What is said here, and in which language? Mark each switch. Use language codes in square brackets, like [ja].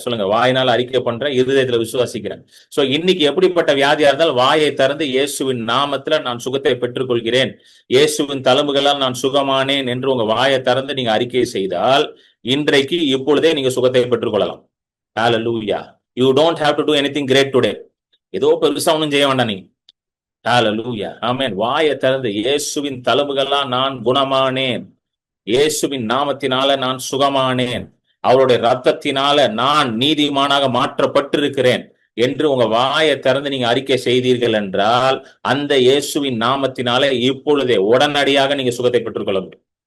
[ta] சொல்லுங்க, வாயினால அறிக்கை பண்றேன், இருதயத்துல விசுவாசிக்கிறேன். சோ இன்னைக்கு எப்படிப்பட்ட வியாதியா இருந்தாலும் வாயை திறந்து இயேசுவின் நாமத்துல நான் சுகத்தை பெற்றுக்கொள்கிறேன், இயேசுவின் தழும்புகளால் நான் சுகமானேன் என்று உங்க வாயை திறந்து நீங்க அறிக்கை செய்தால் இன்றைக்கு இப்பொழுதே நீங்க சுகத்தை பெற்றுக்கொள்ளலாம். ஹalleluya. [en] You don't have to do anything great today. [ta] ஏதோ பெருசா ஒன்றும் செய்ய வேண்டாம் நீங்க. ஹalleluya, ஆமென். வாயை திறந்து இயேசுவின் தழும்புகளால் நான் குணமானேன், இயேசுவின் நாமத்தினால நான் சுகமானேன், அவருடைய ரத்தத்தினால நான் நீதிமானாக மாற்றப்பட்டிருக்கிறேன் என்று உங்க வாயை திறந்து நீங்க அறிக்கை செய்தீர்கள் என்றால் அந்த இயேசுவின் நாமத்தினால இப்பொழுதே உடனடியாக நீங்க சுகத்தை பெற்றுக்கொள்ள முடியும்.